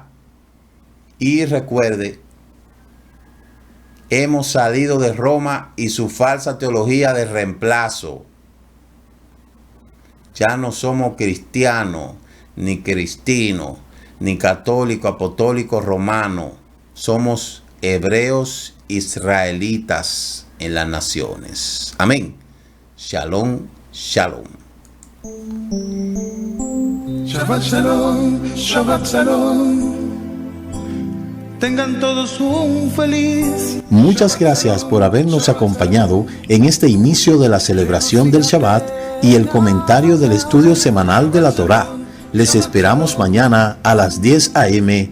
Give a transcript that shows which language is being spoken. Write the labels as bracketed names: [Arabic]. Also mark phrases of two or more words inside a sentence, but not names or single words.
[Spanish] Y recuerde, hemos salido de Roma y su falsa teología de reemplazo. Ya no somos cristianos, ni cristinos, ni católicos, apostólicos, romanos. Somos hebreos israelitas en las naciones. Amén. [Hebrew] שלום, שלום. שבת שלום, שבת שלום. [Spanish] Tengan todos un feliz. Muchas gracias por habernos acompañado en este inicio de la celebración del Shabbat y el comentario del estudio semanal de la Torá. Les esperamos mañana a las 10 a.m.